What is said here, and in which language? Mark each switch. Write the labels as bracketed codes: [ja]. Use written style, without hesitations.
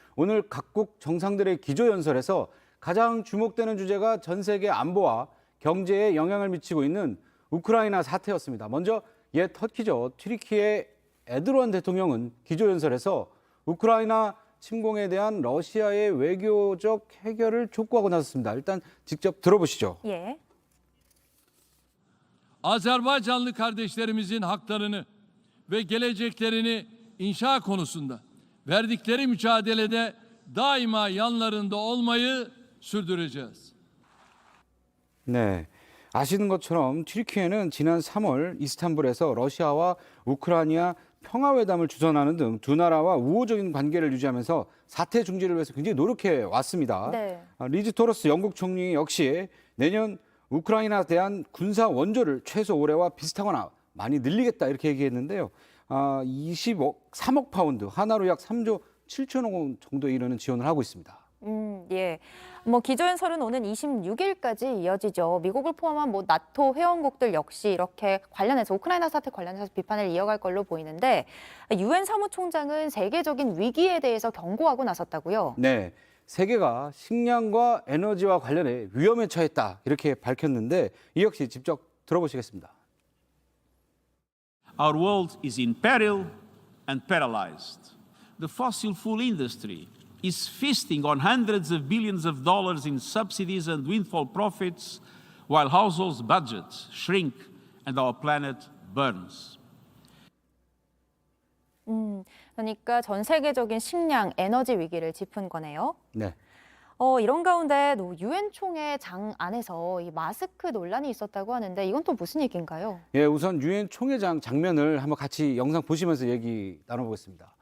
[ko] 오늘 각국 정상들의 기조연설에서 가장 주목되는 주제가 전 세계 안보와 경제에 영향을 미치고 있는 우크라이나 사태였습니다. 먼저 옛 터키죠. 튀르키예 에르도안 대통령은 기조연설에서 우크라이나 침공에 대한 러시아의 외교적 해결을 촉구하고 나섰습니다. 일단 직접 들어보시죠. 예. [tr] Azerbaycanlı kardeşlerimizin haklarını ve geleceklerini inşa konusunda verdikleri mücadelede daima yanlarında olmayı sürdüreceğiz. [ko] 네, 아시는 것처럼 튀르키예는 지난 3월 이스탄불에서 러시아와 우크라이나 평화회담을 주선하는 등 두 나라와 우호적인 관계를 유지하면서 사태 중지를 위해서 굉장히 노력해 왔습니다. 네. 리즈 토러스 영국 총리 역시 내년 우크라이나에 대한 군사 원조를 최소 올해와 비슷하거나 많이 늘리겠다 이렇게 얘기했는데요. 23억 파운드, 하나로 약 3조 7천억 원 정도에 이르는 지원을 하고 있습니다. 예. 기조연설은 오는 26일까지 이어지죠. 미국을 포함한 나토 회원국들 역시 이렇게 관련해서 우크라이나 사태 관련해서 비판을 이어갈 걸로 보이는데 유엔 사무총장은 세계적인 위기에 대해서 경고하고 나섰다고요. 네. 세계가 식량과 에너지와 관련해 위험에 처했다 이렇게 밝혔는데 이 역시 직접 들어보시겠습니다. [en] Our world is in peril and paralyzed. The fossil fuel industry is feasting on hundreds of billions of dollars in subsidies and windfall profits, while households' budgets shrink and our planet burns. [ko] 그러니까 전 세계적인 식량, 에너지 위기를 짚은 거네요. 네. 이런 가운데 유엔 총회장 안에서 이 마스크 논란이 있었다고 하는데 이건 또 무슨 얘기인가요? 예, 우선 유엔 총회장 장면을 한번 같이 영상 보시면서 얘기 나눠보겠습니다.